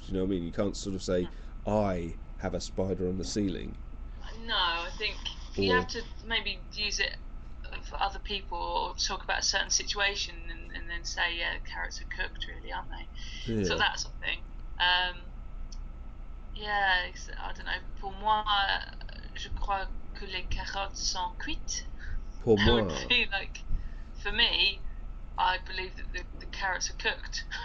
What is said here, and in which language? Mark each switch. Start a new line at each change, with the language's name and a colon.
English: Do you know what I mean? You can't sort of say I have a spider on the ceiling. No, I think you have to maybe use it for other people or talk about a certain situation and then say, yeah, the carrots are cooked, really, aren't they? Yeah. So that sort of thing. Yeah, I don't know.
French: Pour moi, je crois que les carottes sont cuites. Pour
English: It
French: moi.
English: would be like, for me, I believe that the carrots are cooked.